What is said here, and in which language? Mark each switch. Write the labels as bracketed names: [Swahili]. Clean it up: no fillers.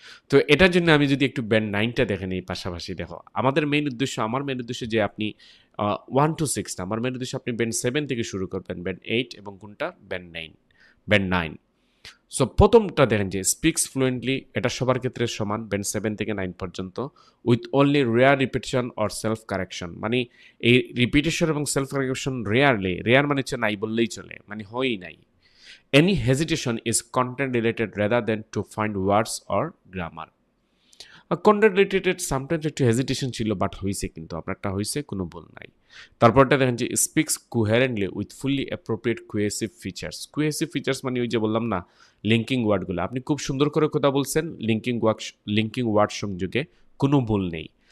[Bangla] তো এটার জন্য আমি যদি একটু ব্যান্ড 9টা দেখেন এই পাশাপাশি, দেখো আমার মেইন উদ্দেশ্য যে আপনি 1 to 6 না, আমার মেইন উদ্দেশ্য আপনি ব্যান্ড 7 থেকে শুরু করবেন, ব্যান্ড 8 এবং কোনটা, ব্যান্ড 9। সো প্রথমটা দেখেন যে স্পিক্স ফ্লুয়েন্টলি, এটা সবার ক্ষেত্রে সমান, ব্যান্ড 7 থেকে 9 পর্যন্ত, [English] With only rare repetition or self correction. [Bangla] মানে এই রিপিটেশন এবং সেলফ কারেকশন রেয়ার মানে হচ্ছে নাই বললেই চলে, মানে হয়ই নাই। [English] Any hesitation is content related rather than to find words or grammar. [Bangla] Content related sometimes একটু হেজিটেশন ছিল, বাট হয়েছে, কিন্তু আপনারটা হয়েছে, কোনো ভুল নাই। তারপরটা দেখেন যে [English] speaks coherently with fully appropriate cohesive features [Bangla] মানে ওই যে বললাম না, লিঙ্কিং ওয়ার্ডগুলো আপনি খুব সুন্দর করে কথা বলছেন, লিঙ্কিং ওয়ার্ড সংযোগে কোনো ভুল নেই।